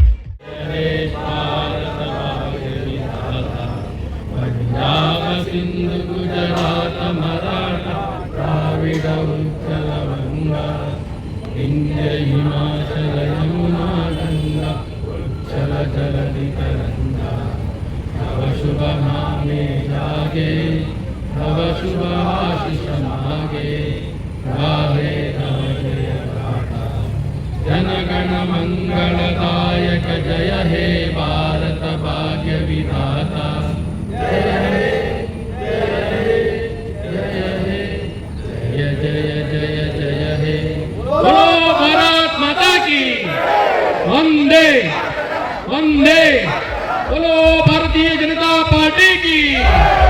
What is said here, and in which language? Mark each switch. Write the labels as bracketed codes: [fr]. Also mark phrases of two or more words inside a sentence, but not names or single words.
[bn] পাঞ্জাব সিন্ধু গুজরাট মারাঠা দ্রাবিড় উৎকল বঙ্গ ইন্দ্য হিমাচল যমুনা গঙ্গা উজ্জল জলধি তরঙ্গ তব শুভ নামে জাগে তব শুভ আশিস মাগে গাহে তব জয় গাথা জনগণ মঙ্গলদায়ক জয় হে ভারত ভাগ্য বিধাতা জয় হে জয় হে [hi] बोलो भारत माता की वंदे वंदे बोलो भारतीय जनता पार्टी की